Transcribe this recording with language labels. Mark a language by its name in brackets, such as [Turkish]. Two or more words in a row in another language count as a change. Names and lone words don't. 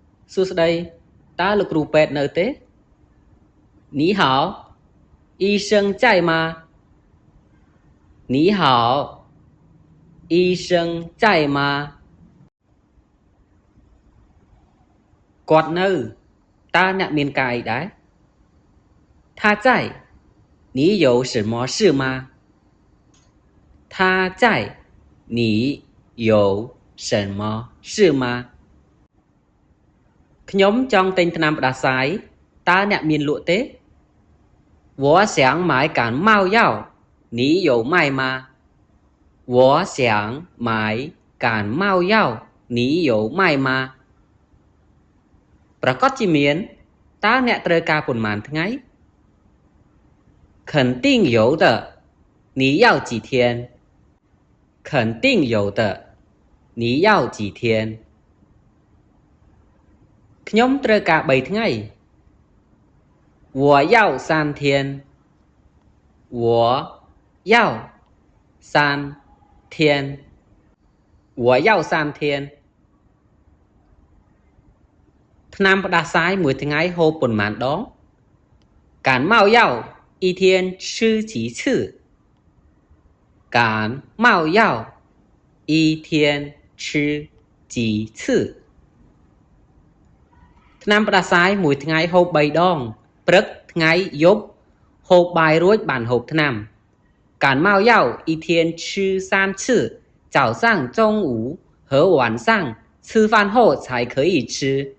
[Khmer] សួស្តីតើលោកគ្រូពេទ្យនៅទេ [Chinese] 你好医生在吗你好医生在吗 [Khmer] គាត់នៅតើអ្នកមានការអីដែរ [Chinese] 他在你有什么事吗他在你有什么事吗 [Khmer] ខ្ញុំចង់ទិញថ្នាំផ្ដាសាយតើអ្នកមានលក់ទេ [Chinese] 我想买感冒药你有卖吗我想买感冒药你有卖吗 [Khmer] ប្រកាសជាមានតើអ្នកត្រូវការប៉ុន្មានថ្ងៃ [Chinese] 肯定有的你要几天肯定有的你要几天 [Khmer] ខ្ញុំត្រូវការ3ថ្ងៃ [Chinese] 我要3天我要3天我要3天 [Khmer] ថ្នាំផ្ដាសាយមួយថ្ងៃហូបប៉ុន្មានដង [Chinese] 感冒药一天吃几次感冒药一天吃几次 [Khmer] ថ្នាំផ្ដាសាយមួយថ្ងៃហូប3ដងព្រឹកថ្ងៃយប់ហូបបាយរួចបានហូបថ្នាំ [Chinese] 感冒药一天吃3次早上中午和晚上吃饭后才可以吃